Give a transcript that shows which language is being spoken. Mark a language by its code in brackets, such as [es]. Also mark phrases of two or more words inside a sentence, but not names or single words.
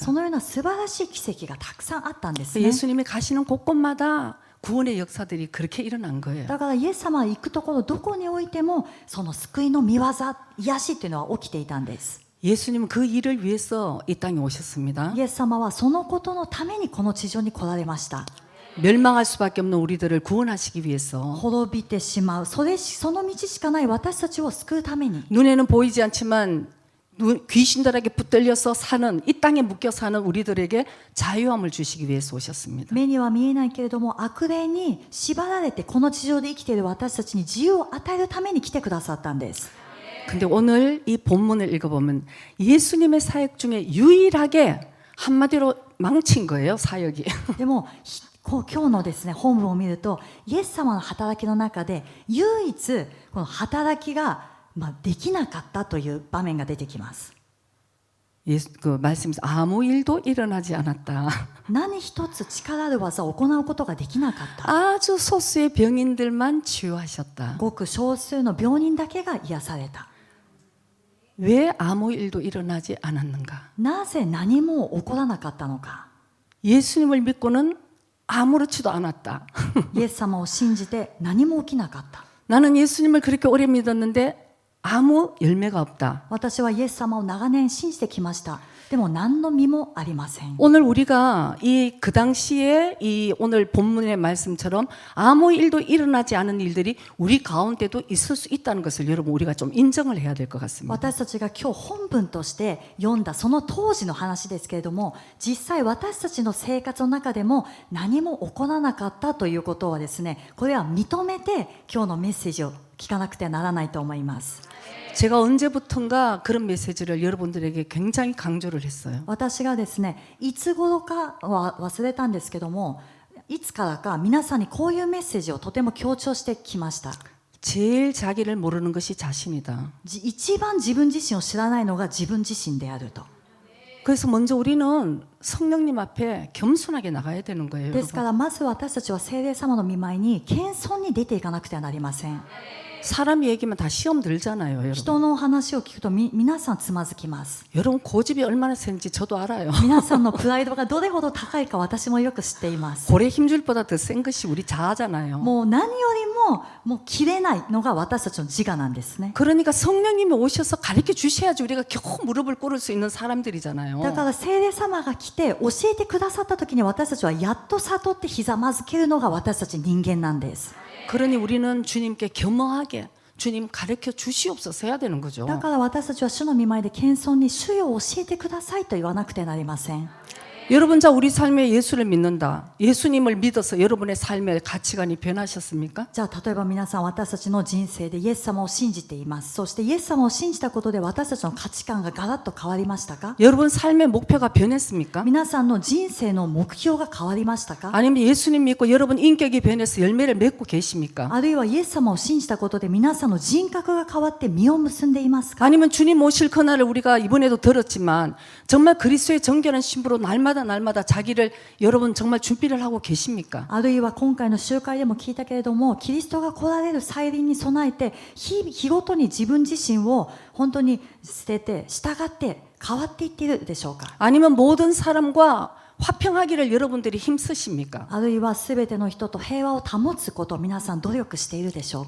[ja] そのような素晴らしい奇跡がたくさんあったんですね。 [ko] 예수님이 가시는 곳곳마다 구원의 역사들이 그렇게 일어난 거예요. [ja] だからイエス様は行くところどこにおいてもその救いの御業、癒しっていうのは起きていたんです。 [ko] 예수님은 그 일을 위해서 이 땅에 오셨습니다. [ja] イエス様はそのことのためにこの地上に来られました。 [ko] 멸망할 수밖에 없는 우리들을 구원하시기 위해서 [ja] 滅びてしまう、その道しかない私たちを救うために、 [ko] 눈에는 보이지 않지만 귀신들에게 붙들려서 사는 이 땅에 묶여 사는 우리들에게 자유함을 주시기 위해서 오셨습니다. [ja] 目には見えないけれども悪霊に縛られてこの地上で生きている私たちに自由を与えるために来てくださったんです。 [ko] 근데 오늘 이 본문을 읽어보면 예수님의 사역 중에 유일하게 한마디로 망친 거예요, 사역이. [ja] でも今日のですね本文を見ると、イエス様の働きの中で唯一この働きができなかったという場面が出てきます。 [ko] 그 말씀에서 아무 일도 일어나지 않았다. [ja] 何一つ力ある技を行うことができなかった。 [ko] 아주 소수의 병인들만 치유하셨다. [ja] ごく少数の病人だけが癒された。 [ko] 왜 아무 일도 일어나지 않았는가? [ja] なぜ何も起こらなかったのか。 [ko] 예수님을 믿고는 아무렇지도 않았다. [ja] イエス様を信じて何も起きなかった。 [ko] 나는 예수님을 그렇게 오래 믿었는데 아무 열매가 없다. [ja] 私はイエス様を長年信じてきました。でも何の実もありません。 [ko] 오늘 우리가 그 당시에 이 오늘 본문의 말씀처럼 아무 일도 일어나지 않은 일들이 우리 가운데도 있을 수 있다는 것을 여러분 우리가 좀 인정을 해야 될 것 같습니다. [ja] 私たちが今日本文として読んだその当時の話ですけれども、実際私たちの生活の中でも何も起こらなかったということはですね、これは認めて今日のメッセージを聞かなくてはならないと思います。 [ko] 제가 언제부턴가 그런 메시지를 여러분들에게 굉장히 강조를 했어요. [ja] 私がですね、いつ頃かは忘れたんですけども、いつからか皆さんにこういうメッセージをとても強調してきました。 [ko] 제일 자기를 모르는 것이 자신이다. [ja] 一番自分自身を知らないのが自分自身であると。 [ko] 그래서 먼저 우리는 성령님 앞에 겸손하게 나가야 되는 거예요. [ja] ですからまず私たちは聖霊様の御前に謙遜に出ていかなくてはなりません。 [ko] 사람이 얘기면 다 시험 들잖아요, 여러분. [ja] 人の話を聞くと皆さんつまずきます。 [ko] 여러분 고집이 얼마나 센지 저도 알아요. [ja] 皆さんのプライドがどれほど高いか私もよく知っています。 [ko] 고래 힘줄보다 더 센 것이 우리 자아잖아요. [ja] もう何よりももう切れないのが私たちの自我なんですね。 [ko] 그러니까 성령님이 오셔서 가르쳐 주셔야지 우리가 겨우 무릎을 꿇을 수 있는 사람들이잖아요. [ja] だから聖霊様が来て教えてくださった時に私たちはやっと悟ってひざまずけるのが私たち人間なんです。 [ko] 그러니 우리는 주님께 겸허하게 주님 가르쳐 주시옵소서 해야 되는 거죠. [ja] だから私たちは主の御前で謙遜に主よ教えてくださいと言わなくてはなりません。 [ko] 여러분 자 우리 삶에 예수를 믿는다. 예수님을 믿어서 여러분의 삶의 가치관이 변하셨습니까? [ja] じゃあ例えば皆さん私たちの人生でイエス様を信じています。そしてイエス様を信じたことで私たちの価値観がガラッと変わりましたか？ [ko] 여러분 삶의 목표가 변했습니까? [ja] 皆さんの人生の目標が変わりましたか？ [ko] 아니면 예수님 믿고 여러분 인격이 변해서 열매를 맺고 계십니까? [ja] あるいはイエス様を信じたことで皆さんの人格が変わって実を結んでいますか？ [ko] 아니면 주님 오실 그날을 우리가 이번에도 들었지만 정말 그리스도의 정결한 신부로 날마다 자기를 여러분 정말 준비를 하고 계십니까? [ja] あるいは今回の集会でも聞いたけれども、キリストが来られる再臨に備えて日ごとに自分自身を本当に捨てて従って変わっていっているでしょうか？ [ko] 아니면 모든 사람과 화평하기를 여러분들이 힘쓰십니까? [ja] あるいは全ての人と平和を保つことを皆さん努力しているでしょうか？